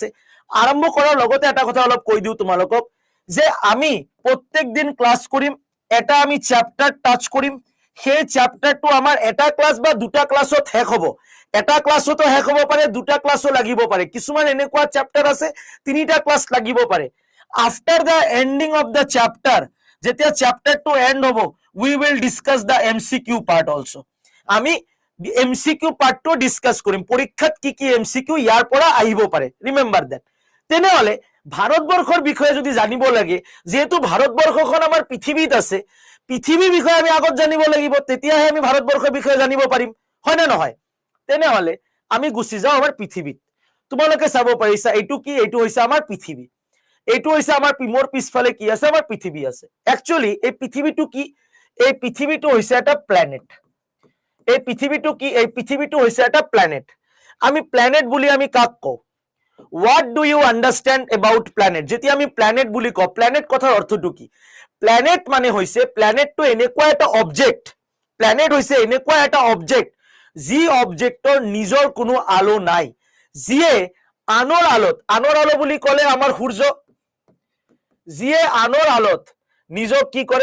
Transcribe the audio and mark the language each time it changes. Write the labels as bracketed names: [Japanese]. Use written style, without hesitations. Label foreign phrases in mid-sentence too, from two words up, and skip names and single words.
[Assamese] আৰম্ভ কৰাৰ লগতে এটা কথা অলপ কৈ দিও তোমালোকক, যে আমি প্ৰত্যেক দিন ক্লাছ কৰিম, এটা আমি [English] chapter touch [Assamese] কৰিম, সেই চ্যাপ্টাৰটো আমাৰ এটা ক্লাছ বা দুটা ক্লাছত শেষ হ'ব। এটা ক্লাছতো শেষ হ'ব পাৰে, দুটা ক্লাছো লাগিব পাৰে, কিছুমান এনেকুৱা চ্যাপ্টাৰ আছে তিনিটা ক্লাছ লাগিব পাৰে। [English] After the ending of the chapter, [Assamese] যেতিয়া চ্যাপ্টাৰটো এন্ড হ'ব, [English] We will discuss the MCQ part also. [Assamese] আমি [English] MCQ part discuss [Assamese] কৰিম, পৰীক্ষাত কি কি এমসিকিউ ইয়াৰ পৰা আহিব পাৰে, [English] remember that. [Assamese] তেনেহলে ভাৰতবৰ্ষৰ বিষয়ে যদি জানিব লাগে, যেহেতু ভাৰতবৰ্ষখন আমাৰ পৃথিৱীত আছে, পৃথিৱীৰ বিষয়ে আমি আগত জানিব লাগিব, তেতিয়াহে আমি ভাৰতবৰ্ষৰ বিষয়ে জানিব পাৰিম, হয় নে নহয়? তেনেহলে আমি গুচি যাওঁ আমাৰ পৃথিৱীত। তোমালোকে চাব পাৰিছা এইটো কি? এইটো হৈছে আমাৰ পৃথিৱী, এইটো হৈছে আমাৰ মোৰ পিছফালে কি আছে? আমাৰ পৃথিৱী আছে। একচুয়ালি এই পৃথিৱীটো কি? এই পৃথিৱীটো হৈছে এটা প্ল্যানেট। এই পৃথিৱীটো কি? এই পৃথিৱীটো হৈছে এটা প্ল্যানেট। আমি প্ল্যানেট বুলি আমি কাক কওঁ? [English] What do you understand about planet? [Assamese] যেতিয়া আমি প্ল্যানেট বুলি কওঁ, প্ল্যানেট কথাৰ অৰ্থটো কি? প্ল্যানেট মানে হৈছে, প্ল্যানেটটো এনেকুৱা এটা অবজেক্ট, প্ল্যানেট হৈছে এনেকুৱা এটা অবজেক্ট যি অবজেক্টৰ নিজৰ কোনো আলো নাই, যিয়ে আনৰ আলো বুলি ক'লে আমাৰ সূৰ্য, যিয়ে আনৰ আলোত নিজক কি কৰে?